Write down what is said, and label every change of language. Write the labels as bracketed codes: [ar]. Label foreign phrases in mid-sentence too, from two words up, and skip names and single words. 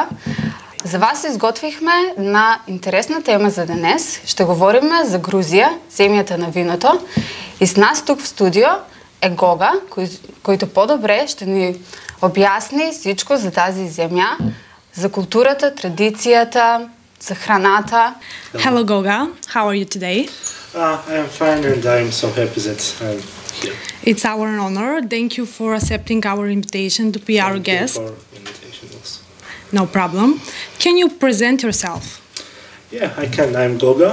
[bg] За вас изготвихме една интересна тема за днес. Ще говорим за Грузия, земята на виното. И с нас тук в студио е Гога, който по-добре ще ни обясни всичко за тази земя, за културата, традицията, за храната. [en] Hello Goga, how are you today? I am fine and I am so happy that I'm here. It's our honor. Thank you for accepting our invitation to be our guest. Thank you for invitation also. No problem. Can you present yourself? Yeah, I can. I'm Goga.